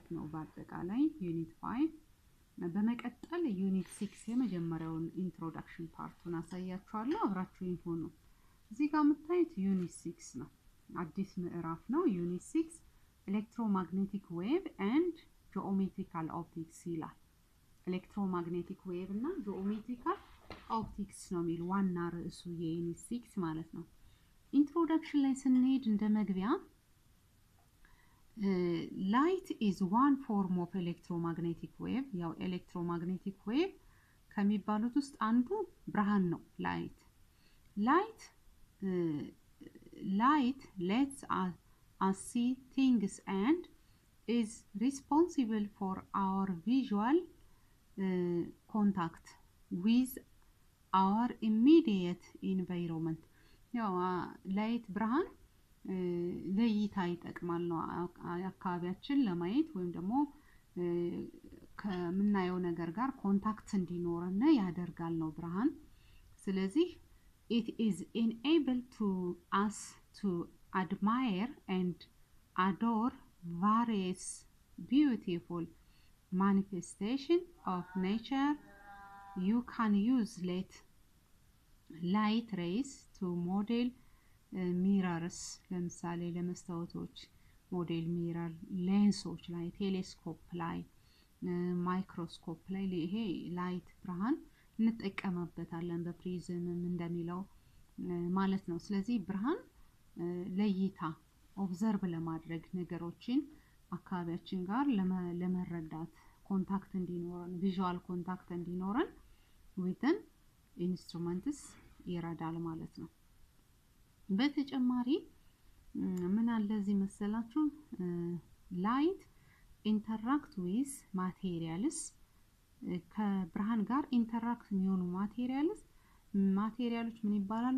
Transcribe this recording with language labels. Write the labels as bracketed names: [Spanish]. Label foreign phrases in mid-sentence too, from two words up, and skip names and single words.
[Amharic] ነው በአጠቃላይ ዩኒት 5። በመቀጠል ዩኒት 6 የመጀመሪያውን ኢንትሮዳክሽን ፓርቱን አሳያችኋለሁ። አብራችሁኝ ሆኑ። እዚህ ጋር የምታዩት ዩኒት 6 ነው፣ አዲስ ምዕራፍ ነው። ዩኒት 6 [English] electromagnetic wave and geometrical optics [Amharic] ይላል። [English] electromagnetic wave [Amharic] እና [English] geometrical optics [Amharic] ነው የሚል ዋና ርዕሱ የዩኒት 6 ማለት ነው። ኢንትሮዳክሽን ላይ ስንሄድ እንደ መግቢያ [English] light is one form of electromagnetic wave ያው electromagnetic wave [Amharic] ከሚባሉት ውስጥ አንዱ ብርሃን ነው። [English] light lets us see things and is responsible for our visual contact with our immediate environment [Amharic] ያው ላይት ብርሃን ለይታ ይጠቅማል ነው አካባቢያችን ለማየት ወይም ደግሞ ከምናየው ነገር ጋር ኮንታክት እንዲኖርና ያደርጋል ነው ብርሃን። ስለዚህ [English] it is enable to us to admire and adore various beautiful manifestation of nature. You can use light rays to model [Amharic] ሚረርስ ለምሳሌ ለመስታወቶች ሞዴል ሚረር ሌንሶች ላይ ቴሌስኮፕ ላይ ማይክሮስኮፕ ላይ ይሄ ላይት ብርሃን እንጠቀምበታለን በፕሪዝምም እንደሚለው ማለት ነው። ስለዚህ ብርሃን ለይታ ኦብዘርቭ ለማድረግ ነገሮችን አካባቢያችን ጋር ለመረዳት ኮንታክት እንዲኖረን [English] visual contact [Amharic] እንዲኖረን [English] within instruments [Amharic] ይረዳል ማለት ነው። በተጨማሪ ምን አለ እዚህ መሰላችሁ [English] light interact with materials [Amharic] ከብርሃን ጋር ኢንተራክት የሚሆኑ ማቴሪያሎች ምን ይባላሉ?